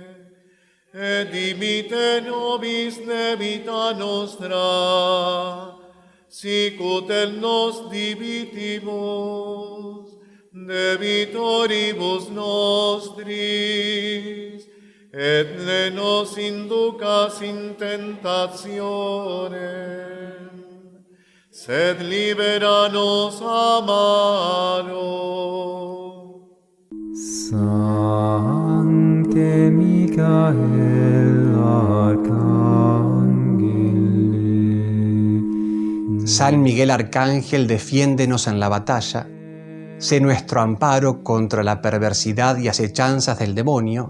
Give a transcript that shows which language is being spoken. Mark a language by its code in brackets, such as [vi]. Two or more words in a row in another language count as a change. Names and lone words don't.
[la] et dimitte nobis debita nostra, sicut et nos debitimus debitoribus nostris, et ne nos inducas in tentationem, sed libera nos a malo. Sancte Michael Arcangeli. [es] San Miguel Arcángel, defiéndenos en la batalla, sé nuestro amparo contra la perversidad y acechanzas del demonio.